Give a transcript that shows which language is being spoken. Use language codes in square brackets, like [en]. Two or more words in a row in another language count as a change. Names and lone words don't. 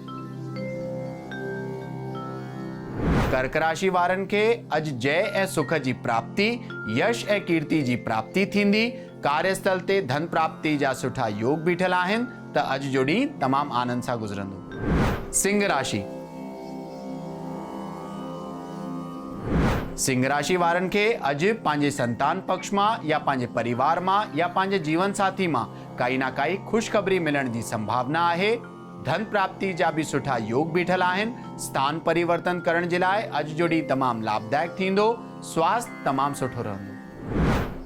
[sd] कर्क राशि वारनि खे अॼु जय ऐं सुख जी प्राप्ति, यश ऐं कीर्ति जी प्राप्ति थींदी। कार्यस्थल ते धन प्राप्ति जा सुठा योग बीठल आहिनि, त अॼु जो ॾींहुं तमामु आनंद सां गुज़रंदो। सिंह राशि। सिंह राशि वारनि खे अॼु पंहिंजे संतान पक्ष मां या पंहिंजे परिवार मां या पंहिंजे जीवन साथी मां काई ना काई ख़ुशख़बरी मिलण जी संभावना आहे। धन प्राप्ति जा बि सुठा योग बीठल आहिनि। स्थान परिवर्तन करण जे लाइ अॼु जो ॾींहुं तमामु लाभदायक थींदो। स्वास्थ्य तमामु सुठो रहंदो।